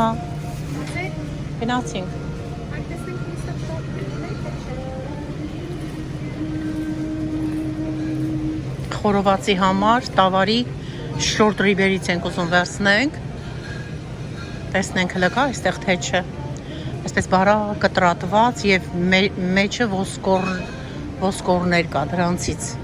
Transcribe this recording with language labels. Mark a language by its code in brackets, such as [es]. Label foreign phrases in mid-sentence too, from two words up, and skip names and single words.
[en] That's it? [hy] գնացինք։ [en] Like this thing, please stop talking. [hy] Խորովածի համար տավարի [en] short ribs [hy] ենք ուզում վերցնենք, տեսնենք հլը կա, այստեղ թե չէ, այսպես բարա կտրատված և մեջը ոսկորներ կա դրանցից։